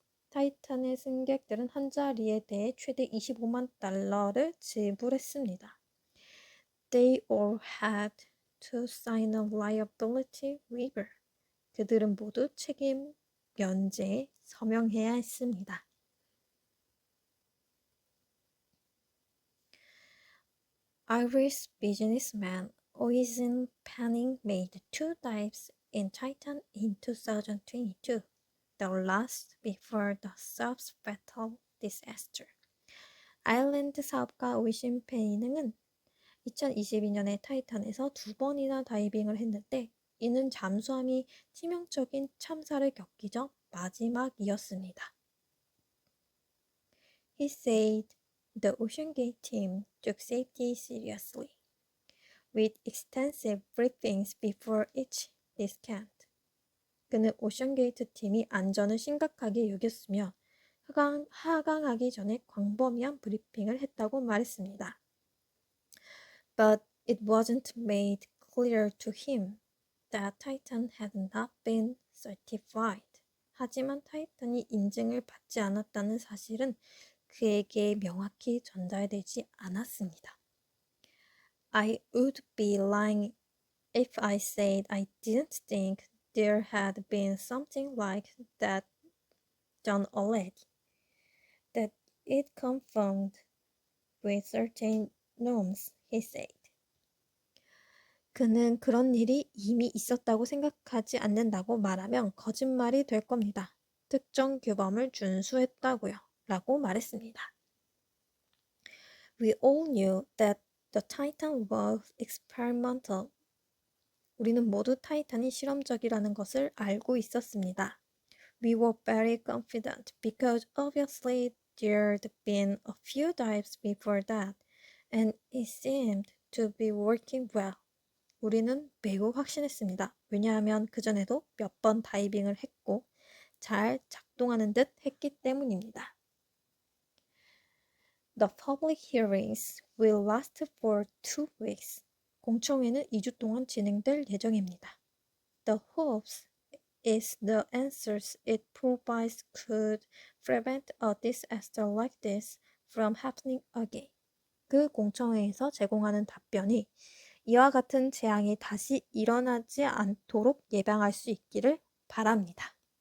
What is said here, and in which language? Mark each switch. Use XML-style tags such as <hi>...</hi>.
<ko>타이탄의 승객들은 한 자리에 대해 최대 25만 달러를 지불했습니다.</ko> <en>They all had to sign a liability waiver.</en> <ko>그들은 모두 책임 면제에 서명해야 했습니다.</ko> <en>Irish businessman Oisin Panning made 2 dives in Titan in 2022, the last before the sub's fatal disaster.</en> <ko>아일랜드 사업가 오이신 패닝은 2022년에 타이탄에서 2번이나 다이빙을 했는데 이는 잠수함이 치명적인 참사를 겪기 전 마지막이었습니다.</ko> <en>He said the OceanGate team took safety seriously, with extensive briefings before each descent.</en> <ko>그는 오션게이트 팀이 안전을 심각하게 여겼으며 하강하기 전에 광범위한 브리핑을 했다고 말했습니다.</ko> <en>But it wasn't made clear to him that Titan had not been certified.</en> <ko>하지만 타이탄이 인증을 받지 않았다는 사실은 그에게 명확히 전달되지 않았습니다.</ko> <en>I would be lying if I said I didn't think there had been something like that done already. That it conformed with certain norms, he said.</en> <ko>그는 그런 일이 이미 있었다고 생각하지 않는다고 말하면 거짓말이 될 겁니다. 특정 규범을 준수했다고요. 라고 말했습니다.</ko> <en>We all knew that the Titan was experimental.</en> <ko>우리는 모두 타이탄이 실험적이라는 것을 알고 있었습니다.</ko> <en>We were very confident because obviously there'd been a few dives before that and it seemed to be working well.</en> <ko>우리는 매우 확신했습니다. 왜냐하면 그전에도 몇 번 다이빙을 했고 잘 작동하는 듯 했기 때문입니다.</ko> <en>The public hearings will last for 2 weeks.</en> <ko>공청회는 2주 동안 진행될 예정입니다.</ko> <en>The hopes is the answers it provides could prevent a disaster like this from happening again.</en> <ko>그 공청회에서 제공하는 답변이 이와 같은 재앙이 다시 일어나지 않도록 예방할 수 있기를 바랍니다.</ko>